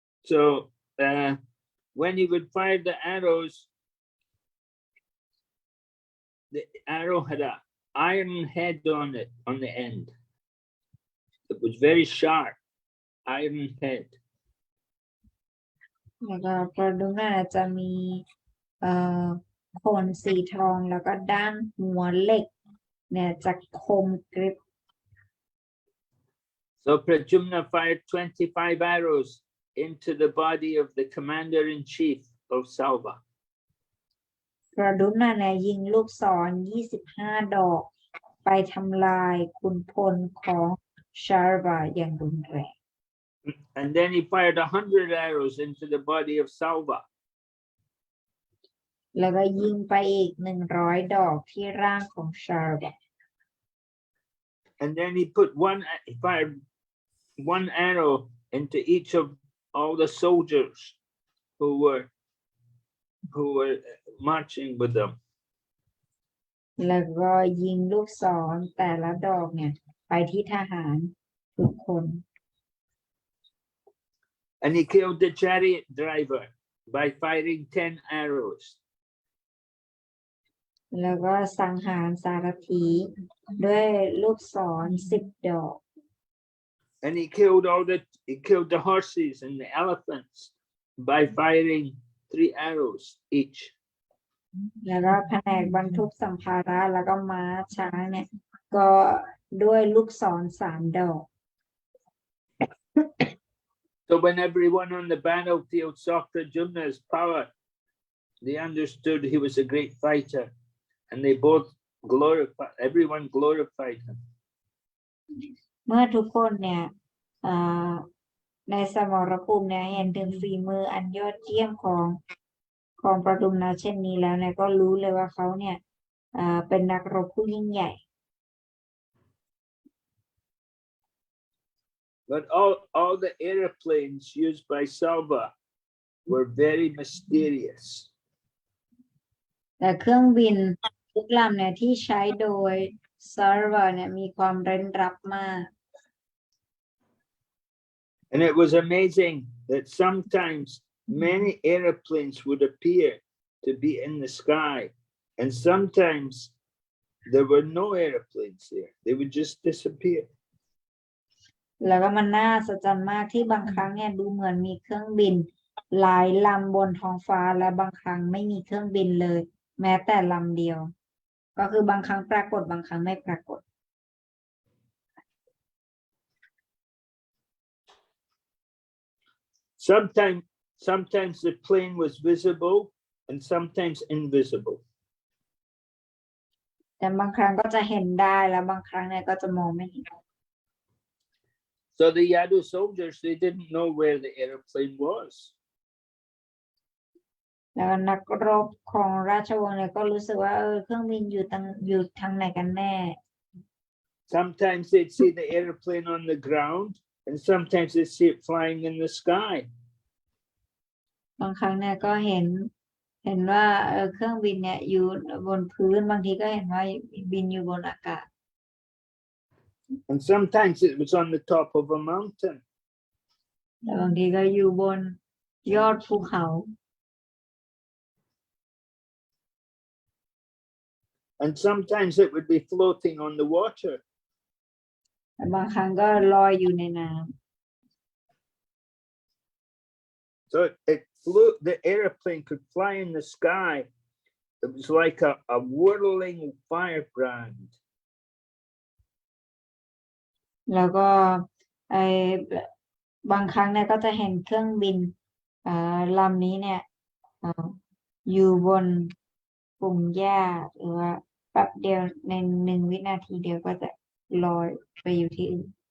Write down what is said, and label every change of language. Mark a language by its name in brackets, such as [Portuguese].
[English] So when he would fire the arrows, the arrow had an iron head on it, on the end. It was very sharp, iron head. [Thai] แล้วก็ประดุมนาจะมีโคนสีทองแล้วก็ด้านหัวเหล็กเนี่ยจะคมกริบ [English] So Prajumna fired 25 arrows into the body of the commander-in-chief of Salva. [Thai] ประดุมนาเนี่ยยิงลูกศร25 ดอกไปทำลายขุนพลของชาร์วาอย่างรุนแรง [English] And then he fired 100 arrows into the body of Salva. [Thai] แล้วก็ยิงไปอีก100 ดอกที่ร่างของชาร์วา [English] And then he fired one arrow into each of all the soldiers who were marching with them. [Thai] แล้วก็ยิงลูกศรแต่ละดอกเนี่ยไปที่ทหารทุกคน [English] And he killed the chariot driver by firing 10 arrows. [Thai] แล้วก็สังหารสารถีด้วยลูกศร10 ดอก [English] And he killed the horses and the elephants by firing 3 arrows each. [Thai] แล้วก็แผนกบรรทุกสัมภาระแล้วก็ม้าช้างเนี่ยก็ด้วยลูกศร3 ดอก [English] So when everyone on the battlefield saw Prajumna's power, they understood he was a great fighter, and they both everyone glorified him. [Thai] เมื่อทุกคนเนี่ยในสมรภูมิเนี่ยเห็นถึงฝีมืออันยอดเยี่ยมของประดุมนาเช่นนี้แล้วเนี่ยก็รู้เลยว่าเขาเนี่ยเป็นนักรบผู้ยิ่งใหญ่ [English] But all the airplanes used by Salva were very mysterious. [Thai] แต่เครื่องบินทุกลำเนี่ยที่ใช้โดยซาร์วาเนี่ยมีความเร้นลับมาก [English] And it was amazing that sometimes many airplanes would appear to be in the sky, and sometimes there were no airplanes there. They would just disappear. [Thai] แล้วก็มันน่าอัศจรรย์มากที่บางครั้งเนี่ยดูเหมือนมีเครื่องบินหลายลำบนท้องฟ้าและบางครั้งไม่มีเครื่องบินเลย แม้แต่ลำเดียว ก็คือบางครั้งปรากฏบางครั้งไม่ปรากฏ [English] Sometimes the plane was visible and sometimes invisible. [Thai] แต่บางครั้งก็จะเห็นได้แล้วบางครั้งเนี่ยก็จะมองไม่เห็น [English] So the Yadu soldiers, they didn't know where the airplane was. [Thai] แล้วนักรบของราชวงศ์เนี่ยก็รู้สึกว่าเครื่องบินอยู่ทางไหนกันแน่ [English] Sometimes they'd see the airplane on the ground, and sometimes they'd see it flying in the sky. [Thai] บางครั้งเนี่ยก็เห็น เห็นว่าเครื่องบินเนี่ยอยู่บนพื้นบางทีก็เห็นว่าบินอยู่บนอากาศ [English] And sometimes it was on the top of a mountain. [Thai] แต่บางทีก็อยู่บนยอดภูเขา [English] And sometimes it would be floating on the water. [Thai] แต่บางครั้งก็ลอยอยู่ในน้ [English] So it flew, the airplane could fly in the sky. It was like a whirling firebrand. [Thai] ำแล้วก็ไอ้บางครั้งเนี่ยก็จะเห็นเครื่องบินลำนี้เนี่ยอยู่บนปุ่มหญ้าหรือว่าแป๊บเดียวใน1 วินาทีเดียวก็จะลอยไปอยู่ที่อื่น